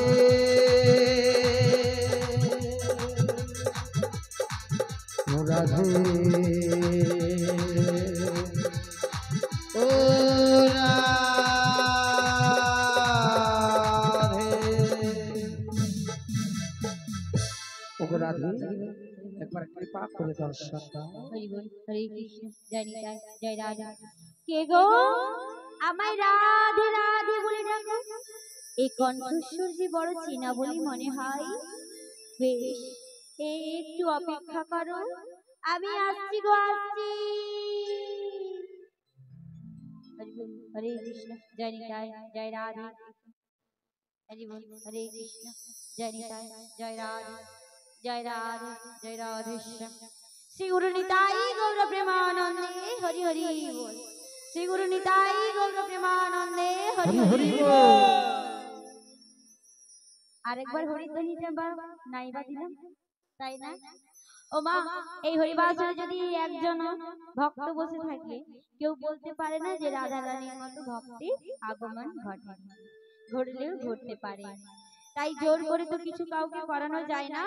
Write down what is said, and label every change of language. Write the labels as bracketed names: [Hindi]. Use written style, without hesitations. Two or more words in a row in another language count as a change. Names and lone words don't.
[Bangla] ও রাধে ও রাধে এক বার কৃপা করে দর্শন দাও। হরি বোল হরে কৃষ্ণ জয় নিতাই জয় রাধা। কে গো আমায় রাধে রাধে বলে ডাকো। এই কণ্ঠস্বর যে বড় চেনা বলে মনে হয়। বেশ একটু অপেক্ষা করো আমি আসছি গো আসছি। হরি বোল হরে কৃষ্ণ জয় নিতাই জয় রাধে। হরি বোল হরে কৃষ্ণ জয় নিতাই জয় রাধে জয় রাধে জয় রাধে শ্রী গুরু নিতাই গৌর প্রেমানন্দে হরি হরি বোল। শ্রী গুরু নিতাই গৌর প্রেমানন্দে হরি হরি বোল। আরেকবার হরিধ্বনিটা বা নাইবা দিলাম তাই না? ও মা এই হরিবাসরে যদি একজন ভক্ত বসে থাকে কেউ বলতে পারে না যে রাধা রানীর মতো ভক্তি আগমন ঘটে। ঘটলেও ঘটতে পারে। তাই জোর করে তো কিছু কাউকে করানো যায় না।